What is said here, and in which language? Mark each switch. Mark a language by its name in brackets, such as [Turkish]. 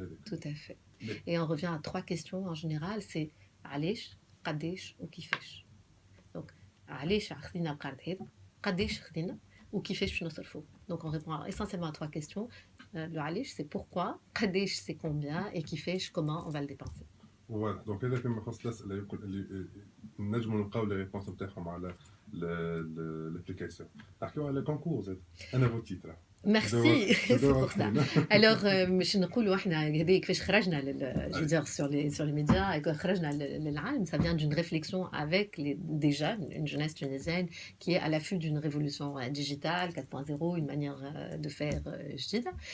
[French] Tout à fait. Et on revient à 3 questions en général, c'est علاش, قداش ou كيفاش. [Arabic] Donc, علاش خدينا القرض هذا, قداش خدينا وكيفاش باش نصرفوه. [French] Donc on répond essentiellement à 3 questions. Le علاش c'est pourquoi, قداش c'est combien et كيفاش comment on va le dépenser. [Arabic] Voilà, donc هذا فيما يخص الأسئلة اللي نجموا نلقاو لي ريبونس نتاعهم على l'application. نحكيو على كونكور زاد. أنا فوتيت راه. [French] Merci, c'est pour ça. Alors, [Arabic] مش نقولوا احنا هذه كيفاش خرجنا [French] je veux dire sur les médias et [Arabic] خرجنا للعالم, [French] ça vient d'une réflexion avec des jeunes, une jeunesse tunisienne qui est à l'affût d'une révolution digitale 4.0, une manière de faire جديدة.